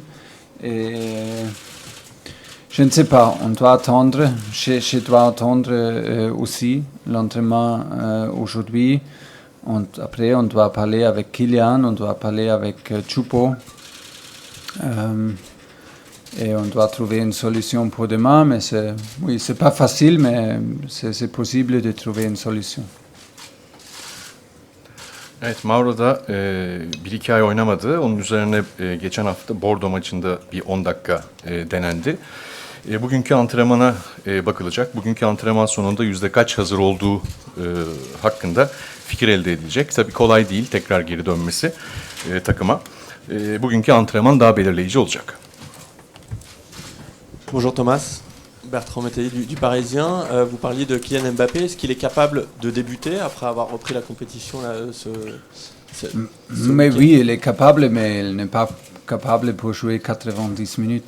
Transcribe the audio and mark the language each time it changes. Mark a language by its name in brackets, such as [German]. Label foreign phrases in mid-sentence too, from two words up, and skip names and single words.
[French] Et je ne sais pas, on doit attendre, je dois attendre aussi l'entraînement aujourd'hui. Après, on doit parler avec Kylian, on doit parler avec Choupo. Et on doit trouver une solution pour demain, mais c'est pas facile, mais c'est possible de trouver une solution. [Turkish] Evet, Mauro da 1-2 ay oynamadı. Onun üzerine geçen hafta Bordeaux maçında bir 10 dakika denendi. Bugünkü antrenmana bakılacak. Bugünkü antrenman sonunda yüzde kaç hazır olduğu hakkında fikir elde edilecek. Tabii kolay değil tekrar geri dönmesi takıma. Bugünkü antrenman daha belirleyici olacak. [French] Bonjour Thomas, Bertrand Métayer du Parisien. Vous parliez de Kylian Mbappé. Est-ce qu'il est capable de débuter après avoir repris la compétition là, Mais oui, il est capable, mais il n'est pas capable pour jouer 90 minutes.